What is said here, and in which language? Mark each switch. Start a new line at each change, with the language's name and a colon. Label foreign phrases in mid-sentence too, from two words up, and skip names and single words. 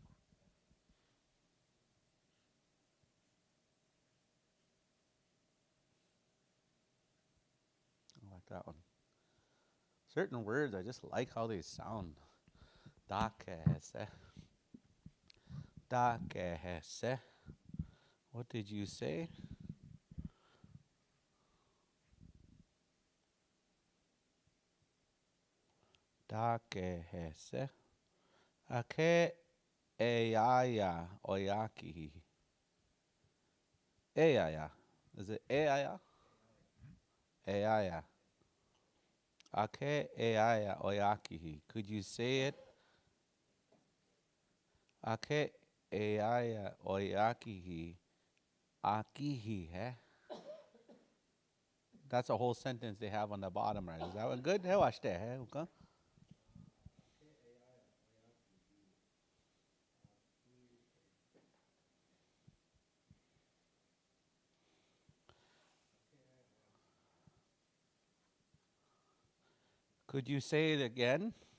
English: I like that one. Certain words, I just like how they sound. Takehese. Takehese. What did you say? Takehese. Ake eyaya oyaki. Eyaya. Is it eyaya? Eyaya. Ake eyaya oyaki. Could you say it? Ake eyaya oyaki. Akihi, eh? That's a whole sentence they have on the bottom right. Is that one good? Hey, watch that. Hey, okay. Could you say it again?